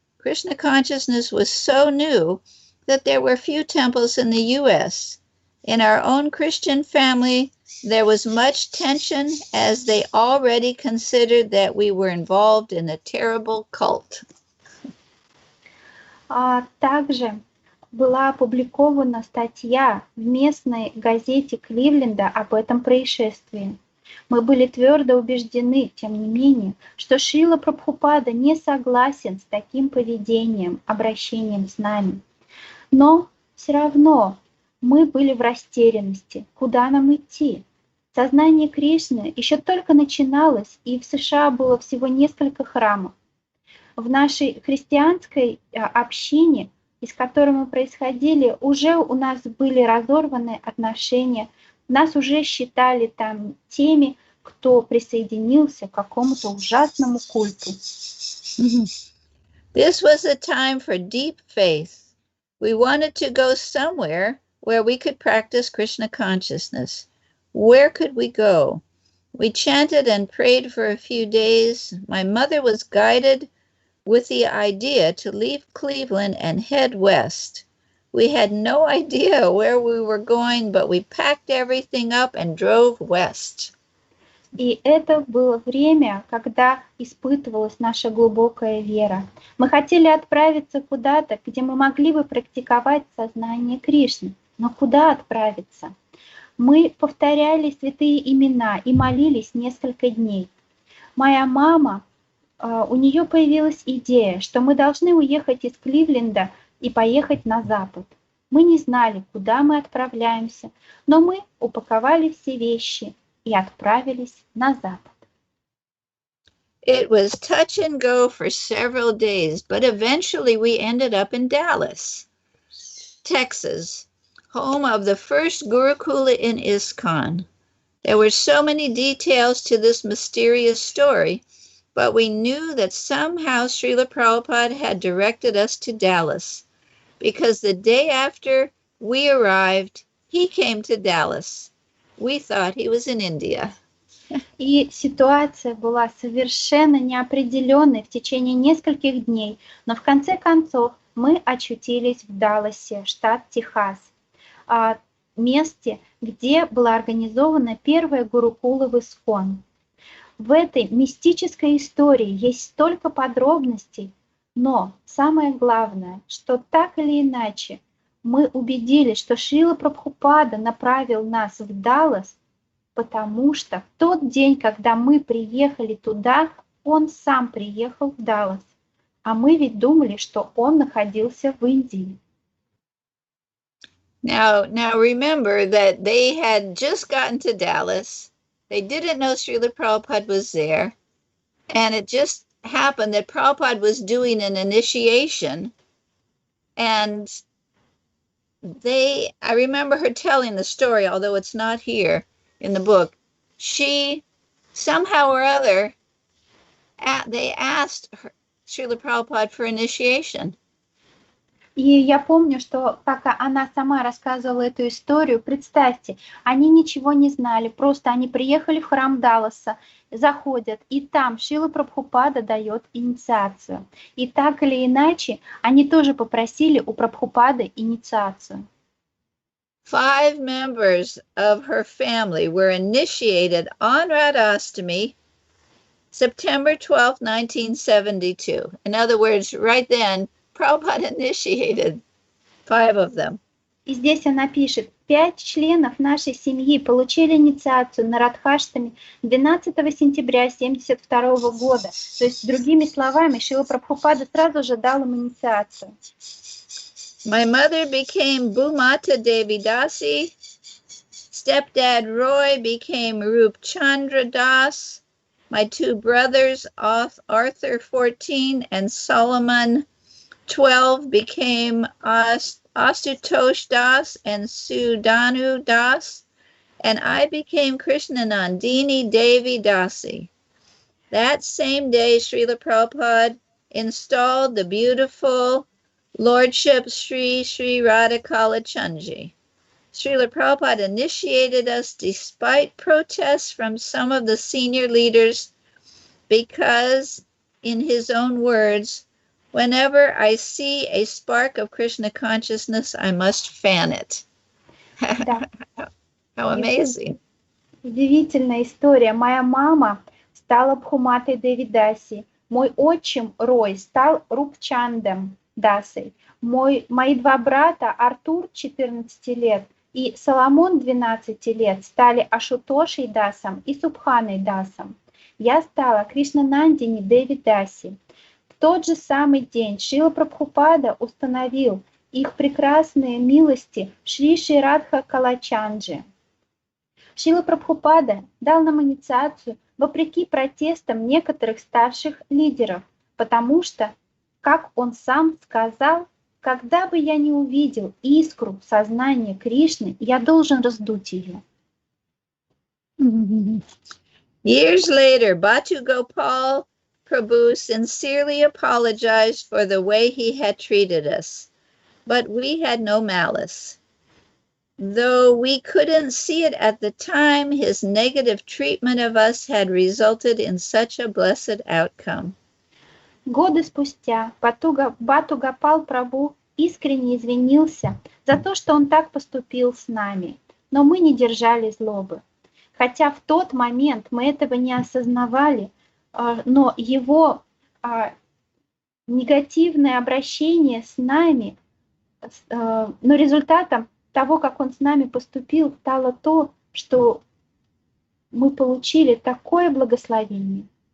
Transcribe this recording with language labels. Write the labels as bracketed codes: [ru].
[en] Krishna consciousness was so new that there were few temples in the U.S. In our own Christian family, there was much tension as they already considered that we were involved in a terrible cult. [ru] Также была опубликована статья в местной газете Кливленда об этом происшествии. Мы были твердо убеждены, тем не менее, что Шрила Прабхупада не согласен с таким поведением, обращением с нами. Но все равно мы были в растерянности, куда нам идти. Сознание Кришны еще только начиналось, и в США было всего несколько храмов. В нашей христианской общине, из которой мы происходили, уже у нас были разорваны отношения, нас уже считали там теми, кто присоединился к какому-то ужасному культу. [en] This was a time for deep faith. We wanted to go somewhere where we could practice Krishna consciousness. Where could we go? We chanted and prayed for a few days. My mother was guided with the idea to leave Cleveland and head west. We had no idea where we were going, but we packed everything up and drove west. [ru] И это было время, когда испытывалась наша глубокая вера. Мы хотели отправиться куда-то, где мы могли бы практиковать сознание Кришны. Но куда отправиться? Мы повторяли святые имена и молились несколько дней. Моя мама, у нее появилась идея, что мы должны уехать из Кливленда и поехать на запад. Мы не знали, куда мы отправляемся, но мы упаковали все вещи и отправились на запад. [en] It was touch and go for several days, but eventually we ended up in Dallas, Texas, home of the first Gurukula in ISKCON. There were so many details to this mysterious story, but we knew that somehow Srila Prabhupada had directed us to Dallas, because the day after we arrived, he came to Dallas. We thought he was in India. [ru] И ситуация была совершенно неопределенной в течение нескольких дней, но в конце концов мы очутились в Далласе, штат Техас, месте, где была организована первая Гурукула в ИСККОН. В этой мистической истории есть столько подробностей, но самое главное, что так или иначе мы убедились, что Шрила Прабхупада направил нас в Даллас, потому что в тот день, когда мы приехали туда, он сам приехал в Даллас, а мы ведь думали, что он находился в Индии. [en] Now remember that they had just gotten to Dallas. They didn't know Srila Prabhupada was there. And it just happened that Prabhupada was doing an initiation. And I remember her telling the story, although it's not here, in the book, she somehow or other, they asked Srila Prabhupada for initiation. [ru] И я помню, что как она сама рассказывала эту историю, представьте, они ничего не знали, просто они приехали в храм Далласа, заходят, и там Шрила Прабхупада дает инициацию. И так или иначе, они тоже попросили у Прабхупады инициацию. [en] 5 members of her family were initiated on Radhastami, September 12, 1972. In other words, right then, Prabhupada initiated 5 of them. [ru] И здесь она пишет, 5 членов нашей семьи получили инициацию на Радхаштами 12 сентября 1972 года. То есть, другими словами, Шрила Прабхупада сразу же дал им инициацию. [en] My mother became Bhumata Devi Dasi. Stepdad Roy became Rup Chandra Das. My 2 brothers, Arthur 14 and Solomon 12, became Asutosh Das and Sudanu Das, and I became Krishnanandini Devi Dasi. That same day, Srila Prabhupada installed the beautiful Lordship Sri Radha Kalachandji. Srila Prabhupada initiated us despite protests from some of the senior leaders because, in his own words, whenever I see a spark of Krishna consciousness, I must fan it. How amazing. [ru] Удивительная история. Моя мама стала Бхуматой Деви Даси. Мой отчим Рой стал Рупчандом Дасой. Мои 2 брата, Артур, 14 лет, и Соломон, 12 лет, стали Ашутошей Дасом и Субханой Дасом. Я стала Кришнанандини Деви Даси. В тот же самый день Шрила Прабхупада установил их прекрасные милости Шри Радха Калачанджи. Шрила Прабхупада дал нам инициацию вопреки протестам некоторых старших лидеров, потому что, как он сам сказал, когда бы я не увидел искру сознания Кришны, я должен раздуть ее. [en] Years later, Bhattu Gopal Prabhu sincerely apologized for the way he had treated us, but we had no malice. Though we couldn't see it at the time, his negative treatment of us had resulted in such a blessed outcome. [ru] Годы спустя Бхатту Гопал Прабху искренне извинился за то, что он так поступил с нами, но мы не держали злобы. Хотя в тот момент мы этого не осознавали, но его негативное обращение с нами, но результатом того, как он с нами поступил, стало то, что мы получили такое благословение.